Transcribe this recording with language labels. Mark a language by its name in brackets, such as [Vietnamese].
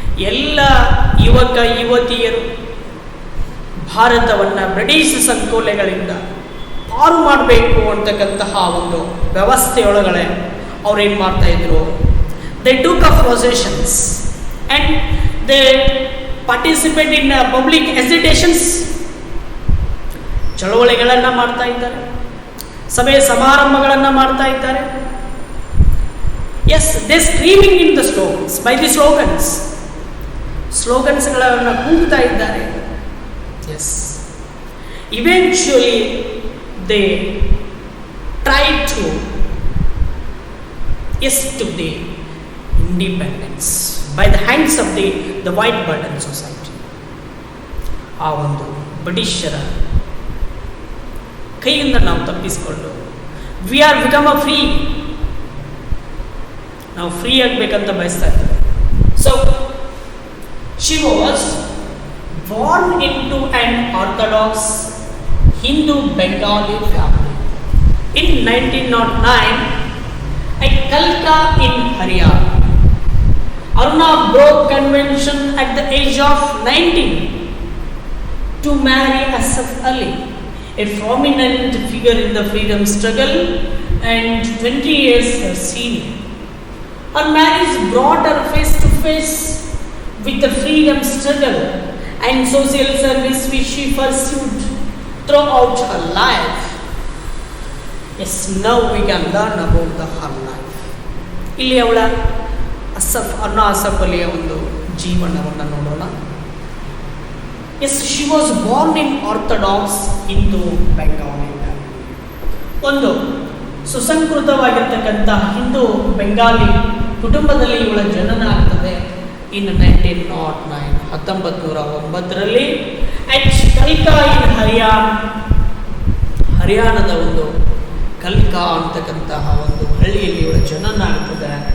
[Kannada] ಎಲ್ಲ ಯುವಕ ಯುವತಿಯರು ಭಾರತವನ್ನು ಬ್ರಿಟಿಷ್ ಸಂಕೋಲೆಗಳಿಂದ ಪಾರು ಮಾಡಬೇಕು ಅಂತಕ್ಕಂತಹ ಒಂದು ವ್ಯವಸ್ಥೆಯೊಳಗಡೆ ಅವ್ರೇನು ಮಾಡ್ತಾ ಇದ್ರು, [English] They took up possessions and they participate in public agitations. [Kannada] ಚಳವಳಿಗಳನ್ನು ಮಾಡ್ತಾ ಇದ್ದಾರೆ, ಸಭೆ ಸಮಾರಂಭಗಳನ್ನು ಮಾಡ್ತಾ ಇದ್ದಾರೆ. [English] yes, they screaming in the slogans, by the ಸ್ಲೋಗನ್ಸ್ಗಳನ್ನು [Kannada] ಕೂಗ್ತಾ ಇದ್ದಾರೆ. [English] Yes, eventually they try to to the independence by the hands of the white burden society. [Kannada] ಆ ಒಂದು ಬ್ರಿಟಿಷರ ಕೈಯಿಂದ ನಾವು ತಪ್ಪಿಸಿಕೊಂಡು [English] we are become a free, [Kannada] ನಾವು ಫ್ರೀ ಆಗಬೇಕಂತ ಬಯಸ್ತಾ ಇದ್ದೇವೆ. [English] So she was born in to an orthodox Hindu Bengali family in 1909 at Kalka in Haryana. Aruna broke convention at the age of 19 to marry Asaf Ali, a prominent figure in the freedom struggle and 20 years her senior. Her marriage brought her face to face with the freedom struggle and social service which she pursued throughout her life. Yes now we can learn about the her life. [Kannada] ಇಲ್ಲಿ ಅವಳ ಅರ್ನಾ ಅಸಫ್ ಅಲಿಯ ಒಂದು ಜೀವನವನ್ನು ನೋಡೋಣ. [English] Yes, she was born in orthodox Hindu Bengali. [Kannada] ಒಂದು ಸುಸಂಸ್ಕೃತವಾಗಿರ್ತಕ್ಕಂಥ ಹಿಂದೂ ಬೆಂಗಾಲಿ ಕುಟುಂಬದಲ್ಲಿ ಇವಳ ಜನನ ಆಗ್ತದೆ ಇನ್ 1909, 1909ರಲ್ಲಿ ಅಟ್ ಕಲ್ಕಾ ಇನ್ ಹರಿಯಾಣದ ಒಂದು ಕಲ್ಕಾ ಅಂತಕ್ಕಂತಹ ಒಂದು ಹಳ್ಳಿಯಲ್ಲಿ ಇವಳ ಜನನ ಆಗ್ತದೆ.